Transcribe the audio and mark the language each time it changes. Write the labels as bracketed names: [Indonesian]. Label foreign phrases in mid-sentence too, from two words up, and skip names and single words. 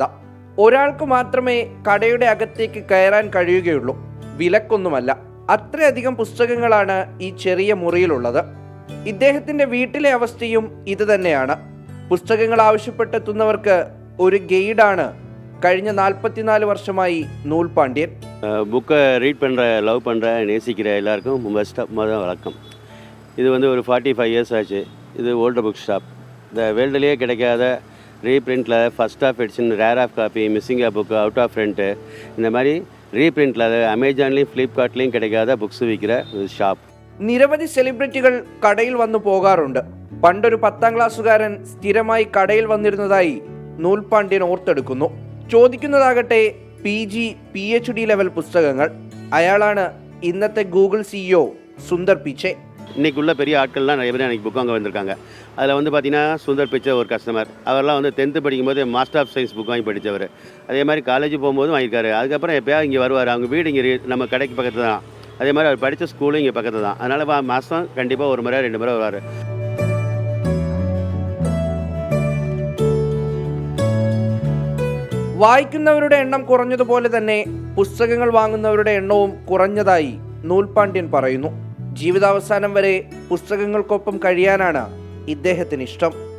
[Malayalam] ഒരാൾക്ക് മാത്രമേ കടയുടെ അകത്തേക്ക് കയറാൻ കഴിയുകയുള്ളൂ. വിലക്കൊന്നുമല്ല, അത്രയധികം പുസ്തകങ്ങളാണ് ഈ ചെറിയ മുറിയിലുള്ളത്. ഇദ്ദേഹത്തിൻ്റെ വീട്ടിലെ അവസ്ഥയും ഇത് തന്നെയാണ്. പുസ്തകങ്ങൾ ആവശ്യപ്പെട്ടെത്തുന്നവർക്ക് ഒരു ഗൈഡാണ് കഴിഞ്ഞ 44 வருஷമായി நூல்பாண்டியன். [Tamil] புக்கை ரீட் பண்ணுற, லவ் பண்ணுற, நேசிக்கிற எல்லாருக்கும் மொதல் வணக்கம். இது ஒரு 45 இயர்ஸ் ஆச்சு. இது [English] old book shop. [Tamil] இந்த வேர்ல்டுலேயே கிடைக்காத ரீப்ரிண்டில் [English] first of edition, rare of copy, missing a book, out of front, [Tamil] இந்த மாதிரி ரீப்ரிண்டில் அமேசான்லேயும் ஃப்ளிப்கார்ட்லேயும் கிடைக்காத புக்ஸ் [Malayalam] വിൽക്കുന്ന ഒരു ഷാപ്പ്. നിരവധി സെലിബ്രിറ്റികൾ കടയിൽ വന്നു പോകാറുണ്ട്. പണ്ടൊരു 10ാം ക്ലാസ്സുകാരൻ സ്ഥിരമായി കടയിൽ വന്നിരുന്നതായി നൂൽപ്പാണ്ഡ്യൻ ഓർത്തെടുക്കുന്നു. ചോദിക്കുന്നതാകട്ടെ PG, PhD ലെവൽ പുസ്തകങ്ങൾ. അയാളാണ് ഇന്നത്തെ ഗൂഗിൾ സിഇഒ സുന്ദർ പിച്ചെ. [Tamil] இன்றைக்குள்ள பெரிய ஆட்கள்லாம் நிறைய பேர் எனக்கு புக் வாங்க வந்திருக்காங்க. அதில் பார்த்தீங்கன்னா சுந்தர் பிச்சை ஒரு கஸ்டமர். அவரெல்லாம் 10th படிக்கும்போது [English] master of science [Tamil] புக் வாங்கி படித்தவர். அதே மாதிரி காலேஜ் போகும்போதும் வாங்கியிருக்காரு. அதுக்கப்புறம் எப்போயாவது இங்கே வருவார். அவங்க வீடு இங்கே நம்ம கடைக்கு பக்கத்து தான். அதே மாதிரி அவர் படித்த ஸ்கூலும் இங்கே பக்கத்து தான். அதனால் மாதம் கண்டிப்பாக ஒரு முறை 2 முறை வருவார். [Malayalam] വായിക്കുന്നവരുടെ എണ്ണം കുറഞ്ഞതുപോലെ തന്നെ പുസ്തകങ്ങൾ വാങ്ങുന്നവരുടെ എണ്ണവും കുറഞ്ഞതായി നൂൽപ്പാണ്ഡ്യൻ പറയുന്നു. ജീവിതാവസാനം വരെ പുസ്തകങ്ങൾക്കൊപ്പം കഴിയാനാണ് ഇദ്ദേഹത്തിന് ഇഷ്ടം.